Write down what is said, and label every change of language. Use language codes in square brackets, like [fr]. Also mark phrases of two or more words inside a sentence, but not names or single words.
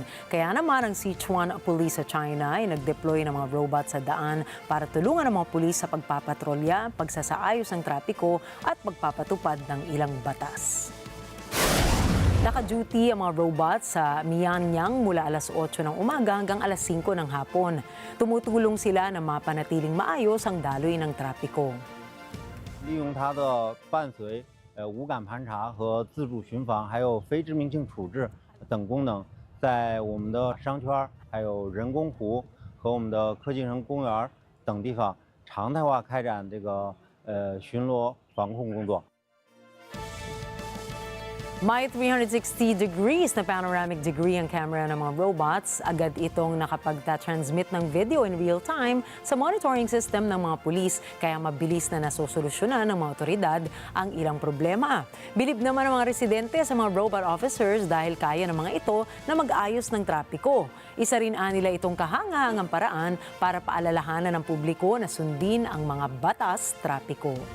[tl] Kaya naman ang Sichuan Police sa China ay nag-deploy ng mga robot sa daan para tulungan ang mga pulis sa pagpapatrolya, pagsasaayos ng trapiko at pagpapatupad ng ilang batas. Naka-duty ang mga robots sa Mianyang mula alas 8 ng umaga hanggang alas 5 ng hapon. Tumutulong sila na mapanatiling maayos ang daloy ng trapiko. [zh] 利用它的伴随、无感盘查和自助巡防，还有非致命性处置等功能，在我们的商圈、还有人工湖和我们的科技城公园等地方常态化开展这个巡逻防控工作。 [tl] May 360 degrees na [en] panoramic degree [tl] ang camera ng mga robots. Agad itong nakapag-transmit ng video [en] in real time [tl] sa [en] monitoring system [tl] ng mga pulis, kaya mabilis na nasosolusyonan ng mga otoridad ang ilang problema. Bilib naman ng mga residente sa mga [en] robot officers [tl] dahil kaya ng mga ito na mag-ayos ng trapiko. Isa rin nila itong kahangahangang paraan para paalalahanan ng publiko na sundin ang mga batas trapiko.